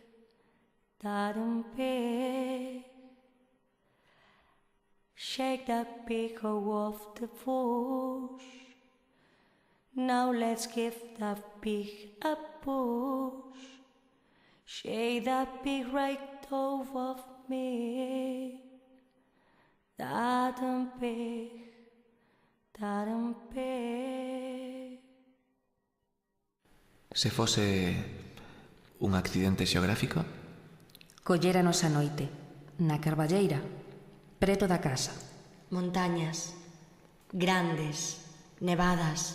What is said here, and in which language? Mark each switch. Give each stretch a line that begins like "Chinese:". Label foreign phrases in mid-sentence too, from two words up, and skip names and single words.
English: Shake that pig off the bush. Now let's give that pig a push. Shake that pig right off of me. That pig.
Galician: Se fose un accidente xeográfico? Colléranos a noite, na Carballeira, preto da casa. Montañas, grandes, nevadas.